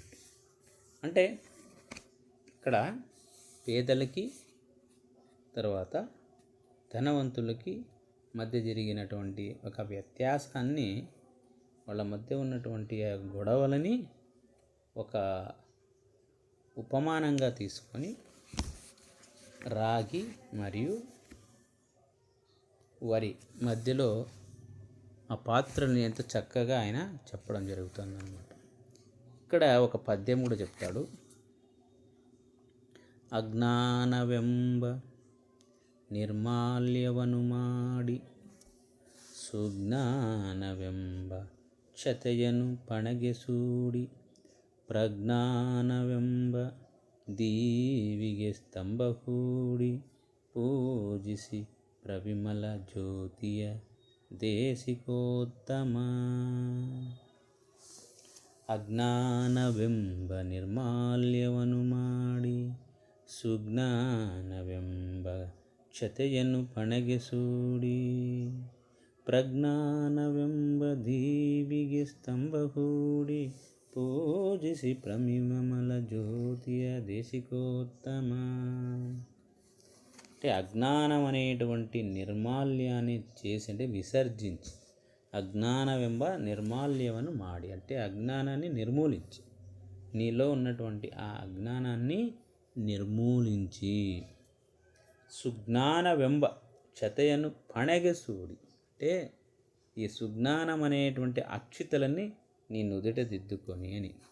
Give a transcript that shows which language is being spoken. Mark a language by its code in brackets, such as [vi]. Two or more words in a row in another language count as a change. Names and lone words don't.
[te] అంటే ఇక్కడ పేదలకి తర్వాత ధనవంతులకి మధ్య జరిగినటువంటి ఒక వ్యత్యాసాన్ని, వాళ్ళ మధ్య ఉన్నటువంటి ఆ గొడవలని ఒక ఉపమానంగా తీసుకొని రాగి మరియు వరి మధ్యలో ఆ పాత్రని ఎంత చక్కగా ఆయన చెప్పడం జరుగుతుందన్నమాట. ఇక్కడ ఒక పద్యం కూడా చెప్తాడు. [kn] అజ్ఞానವೆಂಬ ನಿರ್ಮಾಲ್ಯವನು ಮಾಡಿ ಸುಜ್ಞಾನವೆಂಬ ಕ್ಷತೆಯನು ಪಣಗೆ ಸೂಡಿ ಪ್ರಜ್ಞಾನವೆಂಬ ದೀವಿಗೆ ಸ್ತಂಭ ಹೂಡಿ ಪೂಜಿಸಿ ಪ್ರವಿಮಲ ಜ್ಯೋತಿಯ ದೇಶಿಕೋತ್ತಮ. ಅಜ್ಞಾನವೆಂಬ ನಿರ್ಮಾಲ್ಯವನ್ನು ಮಾಡಿ ಸುಜ್ಞಾನವೆಂಬ ಕ್ಷತೆಯನ್ನು ಪಣಗೆ ಸೂಡಿ ಪ್ರಜ್ಞಾನವೆಂಬ ದೀವಿಗೆ ಸ್ತಂಭ ಹೂಡಿ ಪೂಜಿಸಿ ಪ್ರಮಿಮಲ ಜ್ಯೋತಿಯ ದೇಶಿಕೋತ್ತಮ. [te] అంటే అజ్ఞానం అనేటువంటి నిర్మాల్యాన్ని చేసి, అంటే విసర్జించి, [kn] ಅಜ್ಞಾನವೆಂಬ ನಿರ್ಮಾಲ್ಯವನು ಮಾಡಿ [te] అంటే అజ్ఞానాన్ని నిర్మూలించి, నీలో ఉన్నటువంటి ఆ అజ్ఞానాన్ని నిర్మూలించి, [kn] ಸುಜ್ಞಾನವೆಂಬ ಕ್ಷತಯನು ಪಣಗೆಸೂಡಿ [te] అంటే ఈ సుజ్ఞానం అనేటువంటి అక్షితలని నీ నుదుట దిద్దుకొని అని,